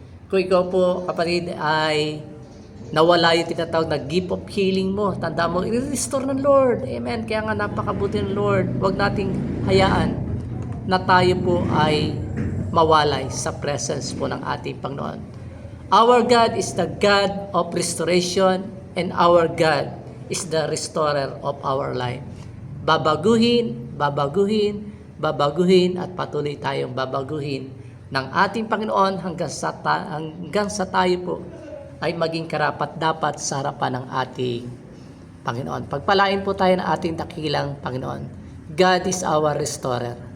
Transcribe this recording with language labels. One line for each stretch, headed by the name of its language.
Filipino: Kung ikaw po, kapatid, ay nawala yung tinatawag na gift of healing mo, tanda mo, i-restore ng Lord. Amen. Kaya nga napakabuti ng Lord. Huwag nating hayaan na tayo po ay mawalay sa presence po ng ating Panginoon.
English: Our God is the God of restoration, and our God is the restorer of our life.
Filipino: Babaguhin, babaguhin, babaguhin, at patuloy tayong babaguhin ng ating Panginoon hanggang sa tayo po ay maging karapat-dapat sa harapan ng ating Panginoon. Pagpalain po tayo ng ating dakilang Panginoon.
English: God is our restorer.